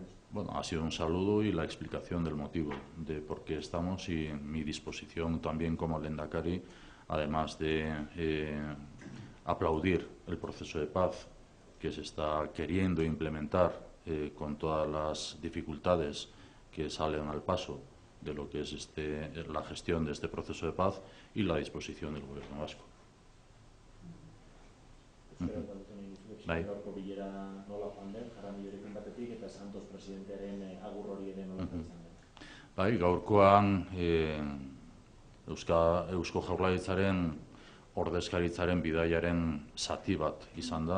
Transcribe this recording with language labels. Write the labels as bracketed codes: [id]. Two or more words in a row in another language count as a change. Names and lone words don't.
[es] Bueno, ha sido un saludo y la explicación del motivo de por qué estamos y mi disposición también como Lehendakari, además de aplaudir el proceso de paz que se está queriendo implementar con todas las dificultades que salen al paso de lo que es la gestión de este proceso de paz y la disposición del Gobierno vasco. [eu] Bai. Gaurko bilera nola joan den, Jaramillorekin batetik eta Santos presidentearen agur hori ere nola izan den? Bai, gaurkoan Eusko Jaurlaritzaren ordezkaritzaren bidaiaren zati bat izan da.